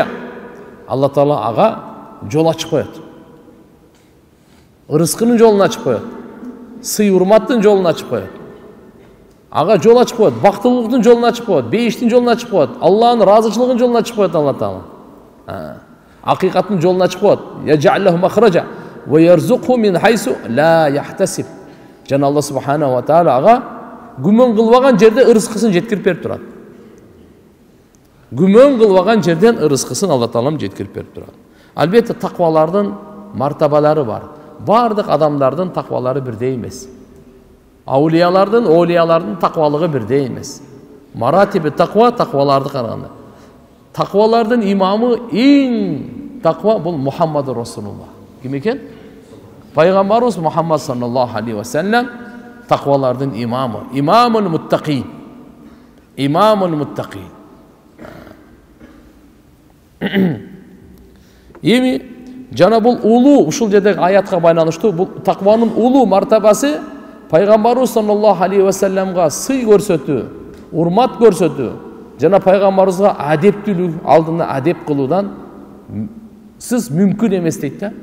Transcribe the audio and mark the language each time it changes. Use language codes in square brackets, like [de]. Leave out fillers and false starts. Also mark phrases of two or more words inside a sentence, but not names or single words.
[ky] Алла Таала ага жол ачып коет. Рызкынын жолун ачып коет. Сый урматтын жолун ачып коет. Ага жол ачып коет, бактылуулуктун жолун ачып коет, бейиштин жолун ачып коет, Алланын ыраазычылыгынын жолун ачып коет Алла Таала. Акыйкаттын жолун ачып коет. [ar] يجعل له مخرجا ويرزقه من حيث لا يحتسب. [ky] Жана Алла [ar] سبحانه وتعالى [ky] ага күмөн кылбаган жерде ырыскысын жеткирип берип турат. Күмөн кылбаган жерден ырыскысын Алла Таалам жеткирип берип турат. Албетте таквалардын мартабалары бар. Бардык адамдардын таквалары бирдей эмес. Аулиялардын таквалыгы бирдей эмес. Маратиби таква такваларды караганда. Таквалардын имамы эң таква бул Мухаммад Расулулла. Ким экен? Пайгамбарыбыз Мухаммад [ar] صلى الله عليه وسلم [ky] таквалардын имамы, [ar] إمام المتقين. إمام المتقين. [ky] Эми жана бул улуу, ушул жердеги аятка байланыштуу, бул такванын улуу мартабасы Пайгамбарыбыз [ar] صلى الله عليه وسلم [ky] сый көрсөтүү, урмат көрсөтүү, жана пайгамбарыбызга адептүүлүк, алдында адеп кылуудан сиз мүмкүн эмес дейт да.